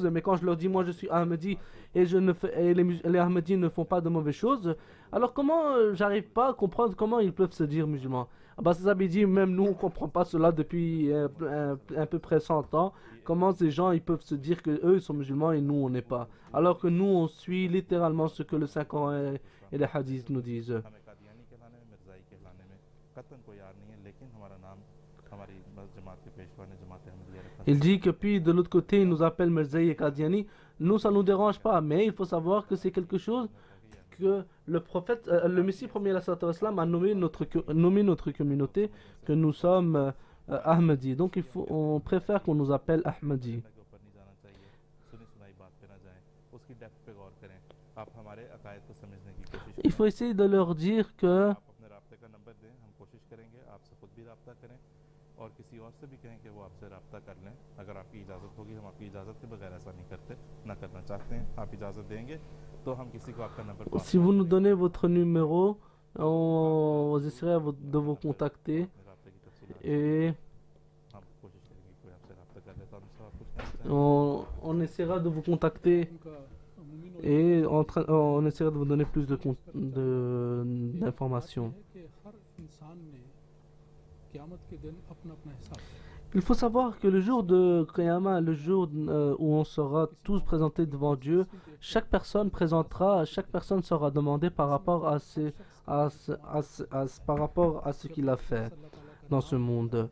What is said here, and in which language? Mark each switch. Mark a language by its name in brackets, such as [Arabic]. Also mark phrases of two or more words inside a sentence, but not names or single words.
[French] Mais quand je leur dis moi je suis Ahmadi et, les Ahmadis ne font pas de mauvaises choses, alors comment j'arrive pas à comprendre comment ils peuvent se dire musulmans? Abbas Zabi dit même nous on comprend pas cela depuis à peu près 100 ans. Comment ces gens ils peuvent se dire que eux ils sont musulmans et nous on n'est pas? Alors que nous on suit littéralement ce que le Saint-Coran et les hadiths nous disent. [Urdu] ہمیں قادیانی کہلانے میں مرزائی کہلانے میں قطعاً کوئی عار نہیں ہے لیکن ہمارا نام ہماری جماعت کے پیشوا نے جماعت احمدیہ رکھا [French] Il dit que puis de l'autre côté il nous appelle Mirzaï et Qadiani. Nous ça nous dérange pas, mais il faut savoir que c'est quelque chose que le prophète, le Messie premier a nommé notre communauté que nous sommes Ahmadi. Donc on préfère qu'on nous appelle Ahmadi. [Urdu] کے اوپر نہیں جانا چاہیے سنی سنائی بات پہ نہ جائیں اس کی ڈیپتھ پہ غور کریں آپ ہمارے عقائد کو سمجھنے کی کوشش [French] Il faut essayer de leur dire que [Urdu] آپ اپنے رابطے کا نمبر دیں ہم کوشش کریں گے آپ سے خود بھی رابطہ کریں اور کسی اور سے بھی کہیں کہ وہ آپ سے رابطہ کر لیں اگر آپ کی اجازت ہوگی ہم آپ کی اجازت کے بغیر ایسا نہیں کرتے نہ کرنا چاہتے ہیں آپ اجازت دیں گے تو ہم کسی کو آپ کا نمبر پاس [French] si vous nous donnez votre numéro, on essaierait de vous contacter [Urdu] رابطے کی تفصیلات [French] et [Urdu] ہم کوشش کریں گے کوئی آپ سے رابطہ کر لے تو ہم اس سے آپ کچھ کہنا چاہیں [French] on essaiera de vous contacter et on essaiera de vous donner plus d'informations. Il faut savoir que le jour de Qiyamah, le jour où on sera tous présentés devant Dieu, chaque personne sera demandée par rapport à ce qu'il a fait dans ce monde.